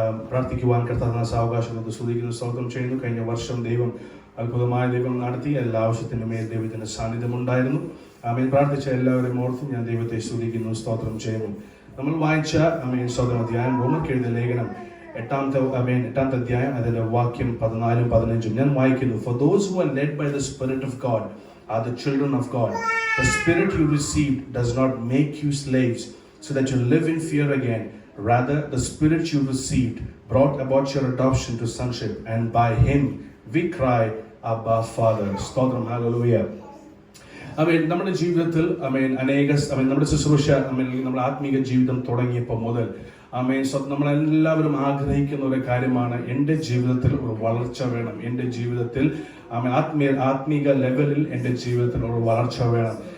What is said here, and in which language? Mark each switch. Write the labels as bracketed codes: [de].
[ml] പ്രാർത്ഥിക്കുവാൻ കർത്താവിനെ സാവകാശം സ്തുതിക്കുന്നു, സ്തോത്രം ചെയ്യുന്നു. കഴിഞ്ഞ വർഷം ദൈവം അത്ഭുതമായ ദൈവം നടത്തി. എല്ലാ ആവശ്യത്തിനും മേൽ ദൈവത്തിന്റെ സാന്നിധ്യം ഉണ്ടായിരുന്നു. ആമേൻ. പ്രാർത്ഥിച്ച എല്ലാവരെയും ഓർത്ത് ഞാൻ ദൈവത്തെ സ്തുതിക്കുന്നു, സ്തോത്രം ചെയ്യുന്നു. നമ്മൾ വായിച്ച ആമേൻ സ്തോത്രം അധ്യായം റോമർക്ക് എഴുതിയ ലേഖനം 8-ാമത്തെ അധ്യായം അതിന്റെ വാക്യം 14-15 ഞാൻ വായിക്കുന്നു. [en] For those who are led by the Spirit of God are the children of God. The Spirit you received does not make you slaves so that you live in fear again. Rather, the Spirit you received brought about your adoption to sonship, and by Him we cry, Abba, Father. [ml] Stotram. Hallelujah. ആമേൻ. നമ്മുടെ ജീവിതത്തിൽ ആമേൻ നമ്മുടെ ശുശ്രൂഷ നമ്മുടെ ആത്മീക ജീവിതം തുടങ്ങിയപ്പോൾ മുതൽ ആമേൻ നമ്മളെല്ലാവരും ആഗ്രഹിക്കുന്ന ഒരു കാര്യമാണ്, എൻ്റെ ജീവിതത്തിൽ ഒരു വളർച്ച വേണം. എൻ്റെ ജീവിതത്തിൽ ആത്മീക ലെവലിൽ എൻ്റെ ജീവിതത്തിൽ ഒരു വളർച്ച വേണം.